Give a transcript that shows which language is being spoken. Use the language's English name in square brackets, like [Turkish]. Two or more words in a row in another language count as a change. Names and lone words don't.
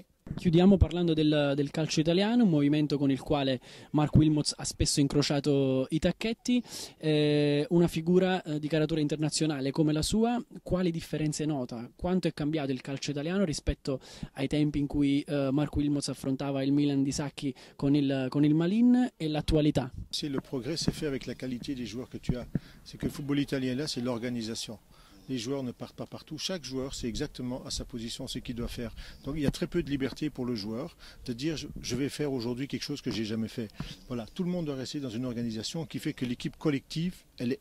[Italian] Chiudiamo parlando del calcio italiano, un movimento con il quale Mark Wilmots ha spesso incrociato i tacchetti. Una figura di caratura internazionale come la sua, quali differenze nota? Quanto è cambiato il calcio italiano rispetto ai tempi in cui Mark Wilmots affrontava il Milan di Sacchi con il Malin e l'attualità? [French] C'est le progrès s'est fait avec la qualité des joueurs que tu as. C'est que le football italien là, c'est l'organisation. Les joueurs ne partent pas partout. Chaque joueur sait exactement à sa position ce qu'il doit faire. Donc il y a très peu de liberté pour le joueur de dire je vais faire aujourd'hui quelque chose que j'ai jamais fait. Voilà, tout le monde doit rester dans une organisation qui fait que l'équipe collective, elle est excellente.